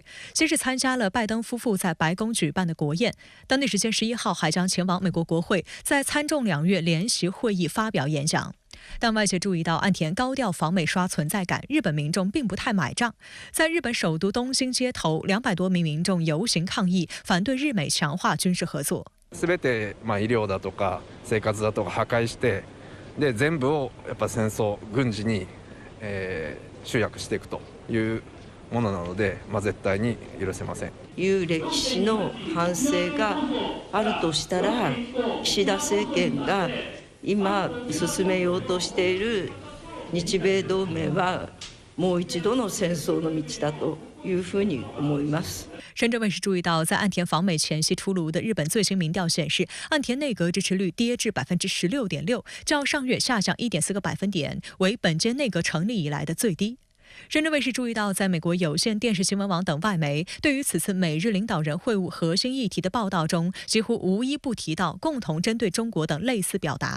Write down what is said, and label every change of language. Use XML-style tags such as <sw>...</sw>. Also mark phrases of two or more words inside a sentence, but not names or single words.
<zh>先是参加了拜登夫妇在白宫举办的国宴，当地时间11号还将前往美国国会，在参众两院联席会议发表演讲。但外界注意到，岸田高调访美刷存在感，日本民众并不太买账。在日本首都东京街头，200多名民众游行抗议，反对日美强化军事合作。</zh> <ja>全て医療だとか生活だとか破壊して、で全部をやっぱ戦争軍事に集約していくというものなので、絶対に許せません。いう歴史の反省があるとしたら、岸田政権が今進めようとしている日米同盟はもう一度の戦争の道だというふうに思います。</ja> <zh>深圳卫视注意到，在岸田访美前夕出炉的日本最新民调显示，岸田内阁支持率跌至16.6%，较上月下降1.4个百分点，为本届内阁成立以来的最低。深圳卫视注意到，在美国有线电视新闻网等外媒对于此次美日领导人会晤核心议题的报道中，几乎无一不提到共同针对中国等类似表达。</zh>